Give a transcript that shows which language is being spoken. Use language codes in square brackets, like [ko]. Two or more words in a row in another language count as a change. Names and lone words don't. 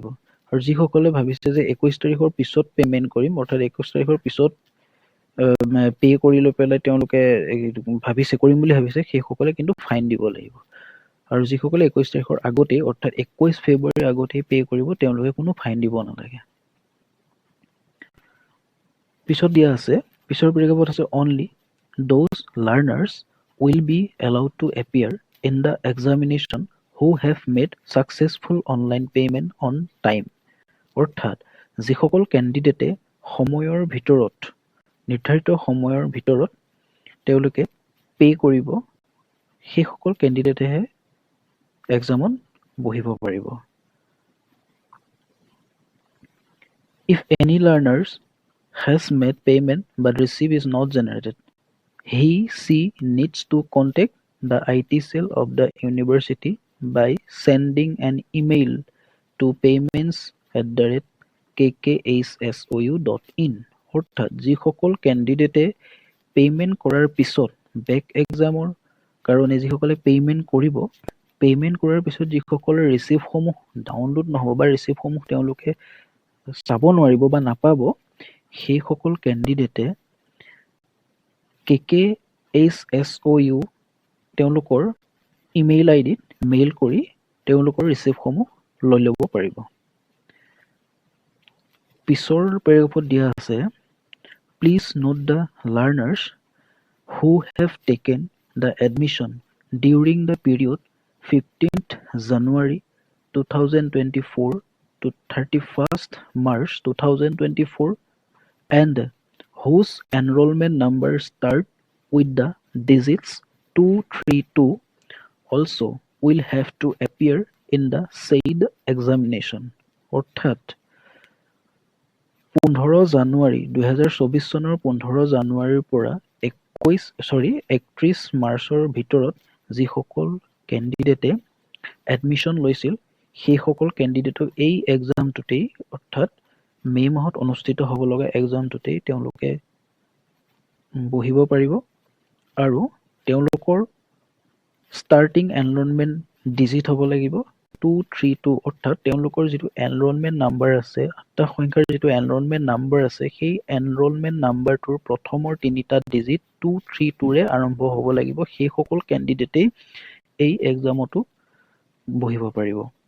[as] আৰু যিসকলে ভাবিছে যে 21 তাৰিখৰ পিছত পে'মেণ্ট কৰিম, অৰ্থাৎ 21 তাৰিখৰ পিছত পে' কৰি লৈ পেলাই তেওঁলোকে কৰিম বুলি ভাবিছে, সেইসকলে কিন্তু ফাইন দিব লাগিব। আৰু যিসকলে 21 তাৰিখৰ আগতেই অৰ্থাৎ 21 ফেব্ৰুৱাৰীৰ আগতেই পে' কৰিব, তেওঁলোকে কোনো ফাইন দিব নালাগে। পিছত দিয়া আছে, পিছৰ পেৰেগ্ৰাফত আছে, [en] only those learners will be allowed to appear in the examination who have made successful online payment on time. [as] অৰ্থাৎ যিসকল কেণ্ডিডেটে সময়ৰ ভিতৰত নিৰ্ধাৰিত সময়ৰ ভিতৰত তেওঁলোকে পে' কৰিব, সেইসকল কেণ্ডিডেটেহে এক্সামত বহিব পাৰিব। [en] If any learners has made payment but receipt is not generated, she needs to contact the IT cell of the university by sending an email to payments@kkhsou.in. [as] অৰ্থাৎ যিসকল কেণ্ডিডেটে পে'মেণ্ট কৰাৰ পিছত [en] back examৰ [as] কাৰণে যিসকলে পে'মেণ্ট কৰিব, পে'মেণ্ট কৰাৰ পিছত যিসকলৰ ৰিচিপ্টসমূহ ডাউনলোড নহ'ব বা ৰিচিপ্টসমূহ তেওঁলোকে চাব নোৱাৰিব বা নাপাব, সেইসকল কেণ্ডিডেটে KKHSOU তেওঁলোকৰ [en] email IDত [as] মেইল কৰি তেওঁলোকৰ ৰিচিপ্টসমূহ লৈ ল'ব পাৰিব। পিছৰ পেৰেগ্ৰাফত দিয়া আছে, [en] please note the learners who have taken the admission during the period 15th January 2024 to 31st March 2024 and whose enrollment numbers start with the digits 232 also will have to appear in the said examination. [as] অৰ্থাৎ 15 জানুৱাৰী 2024 চনৰ 15 জানুৱাৰীৰ পৰা 31 মাৰ্চৰ ভিতৰত যিসকল কেণ্ডিডেটে এডমিশ্যন লৈছিল সেইসকল কেণ্ডিডেটক এই এক্সামটোতেই অৰ্থাৎ মে' মাহত অনুষ্ঠিত হ'ব লগা এক্সামটোতেই তেওঁলোকে বহিব পাৰিব আৰু তেওঁলোকৰ [en] starting enrollment digit [as] হ'ব লাগিব 232 অৰ্থাৎ তেওঁলোকৰ যিটো [en] enrollment number [as] আছে 8টা সংখ্যাৰ যিটো [en] enrollment number [as] আছে সেই [en] enrollment numberটোৰ [as] প্ৰথমৰ তিনিটা ডিজিট 232 ৰে আৰম্ভ হ'ব লাগিব সেইসকল কেণ্ডিডেটেই এই এক্সামতো বহিব পাৰিব